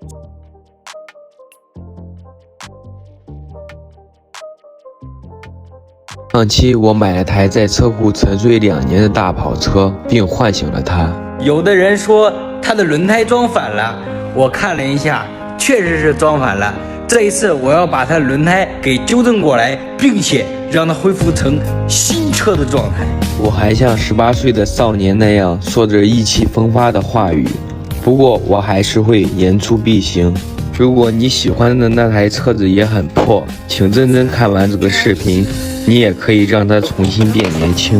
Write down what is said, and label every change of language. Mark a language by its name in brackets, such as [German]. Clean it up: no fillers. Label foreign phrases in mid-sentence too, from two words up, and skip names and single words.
[Chinese] 上期我買了台在車庫沉睡2年的大跑車，並喚醒了它。有的人說它的輪胎裝反了，我看了一下，確實是裝反了。這一次我要把它的輪胎給糾正過來，並且讓它恢復成新車的狀態。我還像18歲的少年那樣說着意氣風發的話語，不過我還是會言出必行。如果你喜歡的那台車子也很破，請認真看完這個視頻，你也可以讓它重新變年輕。